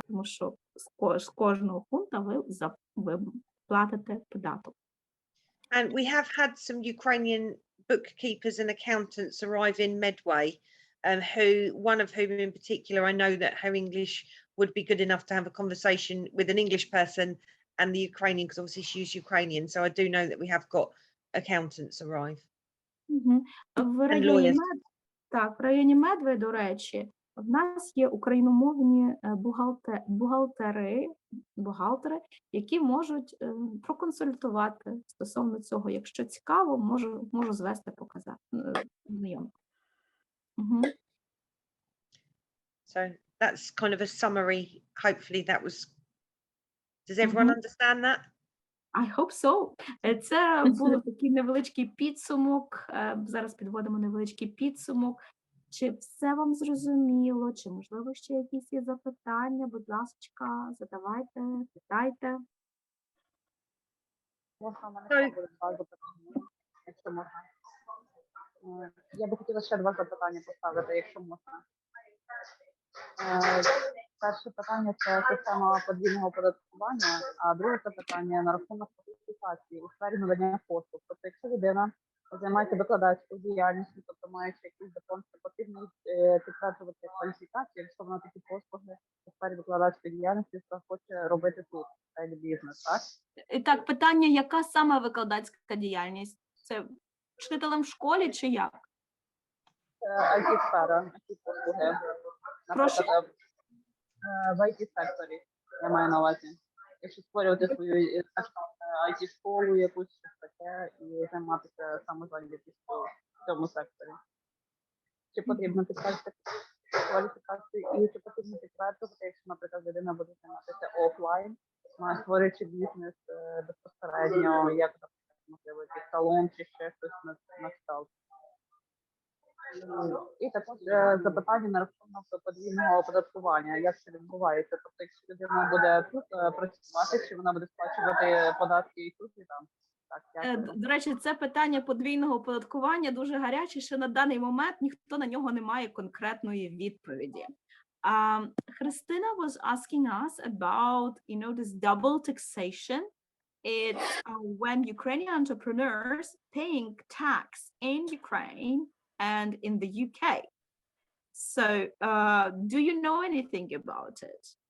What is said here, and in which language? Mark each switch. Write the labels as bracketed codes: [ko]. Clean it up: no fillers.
[uk] Тому що з кожного фунта ви платите податок. [en] And we have had some Ukrainian bookkeepers and accountants arrive in Medway, one of whom in particular, I know that her English would be good enough to have a conversation with an English person and the Ukrainian, because obviously she's Ukrainian. So I do know that we have got accountants arrive. [uk] В районі Медвей, до речі, В нас є україномовні бухгалтери, які можуть проконсультувати стосовно цього. Якщо цікаво, можу звести, показати знайомку. [en] So that's kind of a summary. Hopefully that was. Does everyone understand that? I hope so. [uk] Це був такий невеличкий підсумок. Зараз підводимо невеличкий підсумок. Чи все вам зрозуміло? Чи, можливо, ще якісь є запитання? Будь ласка, задавайте, питайте. Можна, у мене ще буде два запитання, якщо можна. Я би хотіла ще два запитання поставити, якщо можна. Перше питання – це система подвійного оподаткування, а друге запитання – на рахунок кваліфікації у сфері надання послуг. Тобто, якщо людина займається викладацькою діяльністю, тобто маючи якийсь закон, що потрібно підтверджувати кваліфікацію, якщо вона такі послуги у сфері викладацької діяльності хоче робити тут, в бізнес, так? І так, питання, яка саме викладацька діяльність? Це вчителем в школі чи як? IT-сфера, IT-послуги. Прошу? В IT-секторі, я маю на увазі. Якщо створювати свою IT-школу, якусь щось таке, і займатися самозайнятістю в цьому секторі. Чи потрібно підтверджувати кваліфікацію, і чи потрібно підтверджувати, якщо, наприклад, людина буде займатися офлайн, створюючи бізнес безпосередньо, як, можливо, якийсь салон чи ще щось на кшталт. І також запитання на рахунок подвійного оподаткування. Як це відбувається? Тобто, якщо людина буде тут працювати, чи вона буде сплачувати податки і тут, і там? Так, до речі, це питання подвійного оподаткування дуже гаряче, що на даний момент ніхто на нього не має конкретної відповіді. [en] Christina was asking us about, this double taxation. It's when Ukrainian entrepreneurs paying tax in Ukraine and in the UK. So, do you know anything about it?